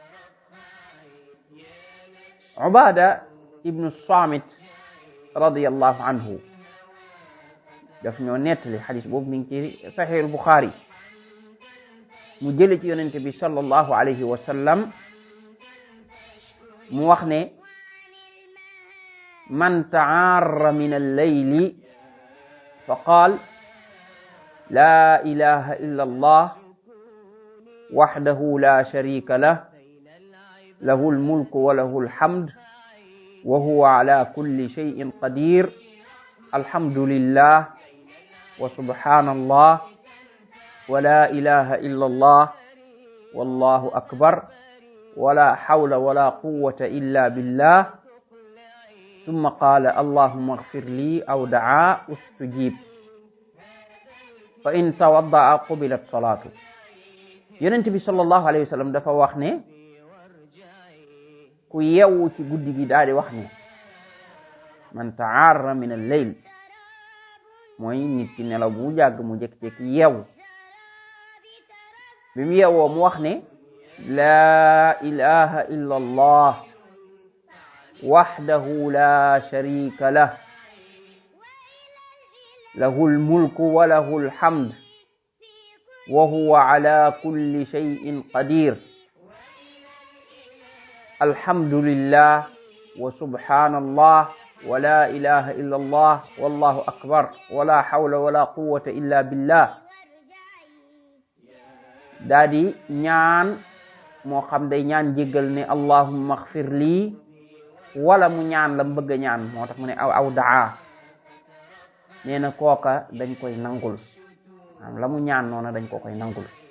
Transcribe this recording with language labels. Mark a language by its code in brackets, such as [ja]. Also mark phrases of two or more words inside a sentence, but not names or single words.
[wo] Ubaada ibnu Saamit [ar] رضي الله عنه [wo] daf ñoo nettali xadis boobu mi ngi ci Sahih al-Bukhari mu jële ci yonente bi [ar] صلى الله عليه وسلم [wo] mu wax ne [ar] من تعار من الليل فقال لا إله إلا الله وحده لا شريك له له الملك وله الحمد وهو على كل شيء قدير الحمد لله وسبحان الله ولا إله إلا الله والله أكبر ولا حول ولا قوة إلا بالله ثم قال اللهم اغفر لي أو دعا استجيب فإن توضأ قبلت صلاته [wo] Yonent bi [ar] صلى الله عليه وسلم [wo] dafa wax ne ku yeewu ci guddi gi daal di wax ne [ar] من تعار من الليل [wo] mooy nit ki nelaw bu jàgg mu jékki-jékki yeewu bi mu yeewoo mu wax ne [ar] لا إله إلا الله وحده لا شريك له له الملك وله الحمد وهو على كل شيء قدير. الحمد لله وسبحان الله ولا إله إلا الله والله أكبر ولا حول ولا قوة إلا بالله. [wo] daa di ñaan moo xam day ñaan jéggal ne [ar] اللهم اغفر لي, [wo] wala mu ñaan la bëgg a ñaan, moo tax mu ne aw daa, nee na kooka dañ koy nangul, la mu ñaan noona dañ ko koy nangul.